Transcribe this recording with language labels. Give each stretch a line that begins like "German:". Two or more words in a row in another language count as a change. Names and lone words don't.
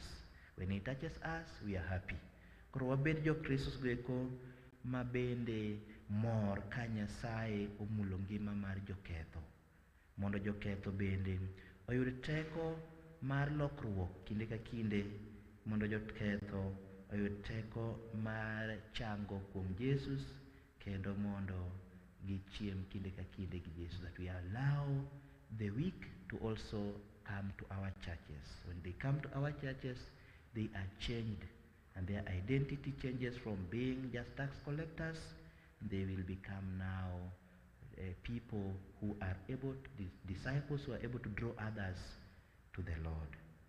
English: When he touches us, we are happy.
Luo (Kenya and Tanzania): Koro wabed jokristos goeko ma bende mor ka Nyasaye omulo ngima mar joketho, mondo joketho bende oyud teko mar lokruok kinde ka kinde, mondo joketho oyud teko mar chango kuom Jesus, kendo mondo gichiem kinde ka kinde gi Jesus.
English: That we allow the weak to also come to our churches. When they come to our churches, they are changed, and their identity changes from being just tax collectors. They will become now people who are able to, disciples who are able to draw others to the Lord.